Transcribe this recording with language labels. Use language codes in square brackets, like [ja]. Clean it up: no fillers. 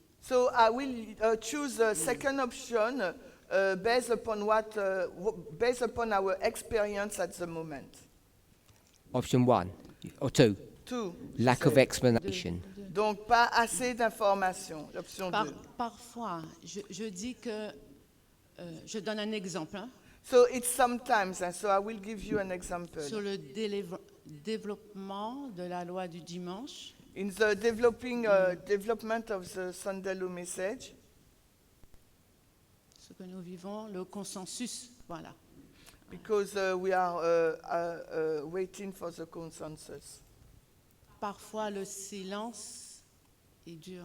[en] So I will choose a second option based upon based upon our experience at the moment. Option one or two. Two. Lack of explanation. [fr] Donc pas assez d'informations. L'option 2. Parfois, je dis que je donne un exemple hein, [en] So it's sometimes, and so I will give you an example. [fr] sur le développement de la loi du dimanche. [en] In the development of the Sunday Law message, [fr] Ce que nous vivons, le consensus, voilà. [en] because we are waiting for the consensus. [fr] Parfois, le silence est dur.